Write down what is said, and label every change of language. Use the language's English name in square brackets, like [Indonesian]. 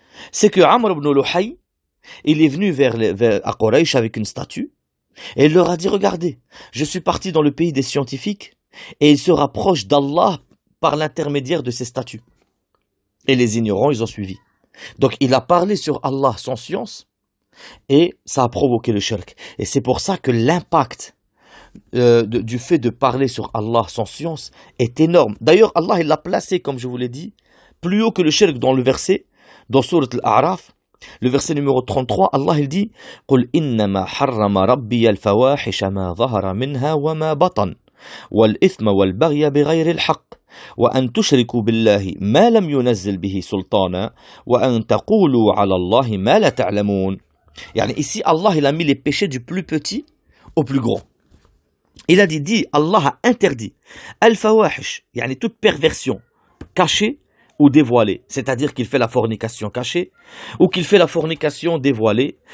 [French] C'est que Amr ibn Luhay, il est venu à Quraysh avec une statue, et il leur a dit, regardez, je suis parti dans le pays des scientifiques, et ils se rapprochent d'Allah par l'intermédiaire de ces statues. Et les ignorants, ils ont suivi. Donc il a parlé sur Allah sans science, et ça a provoqué le shirk. Et c'est pour ça que l'impact du fait de parler sur Allah sans science est énorme. D'ailleurs, Allah il l'a placé, comme je vous l'ai dit, plus haut que le shirk dans le verset, dans Surat Al-A'raf, le verset numéro 33, Allah il dit [Arabic] قُلْ إِنَّمَا حَرَّمَ رَبِّيَ الْفَوَاحِشَ مَا ظَهَرَ مِنْهَا وَمَا بَطَنَ وَالْإِثْمَ وَالْبَغْيَ بِغَيْرِ الْحَقِّ وأن تشركوا بالله ما لم ينزل به سلطانا وأن تقولوا على الله ما لا تعلمون. [French] يعني ici Allah il a mis les péchés du plus petit au plus grand. Il a dit Allah a interdit al-fawahish, yani toute perversion cachée ou dévoilée, c'est-à-dire qu'il fait la fornication cachée ou qu'il fait la fornication dévoilée.